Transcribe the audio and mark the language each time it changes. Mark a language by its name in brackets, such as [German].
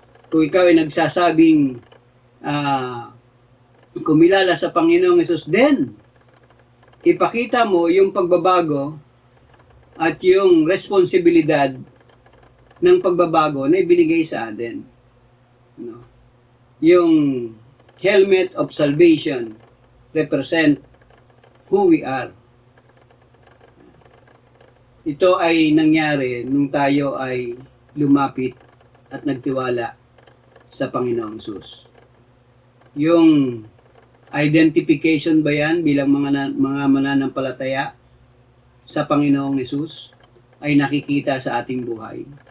[Filipino] Kung ikaw ay nagsasabing kumilala sa Panginoong Hesus, then ipakita mo yung pagbabago at yung responsibilidad ng pagbabago na ibinigay sa atin. [English] Yung helmet of salvation represent who we are. [Filipino] Ito ay nangyari nung tayo ay lumapit at nagtiwala sa Panginoong Hesus. Yung identification ba yan bilang mga mananampalataya sa Panginoong Hesus ay nakikita sa ating buhay.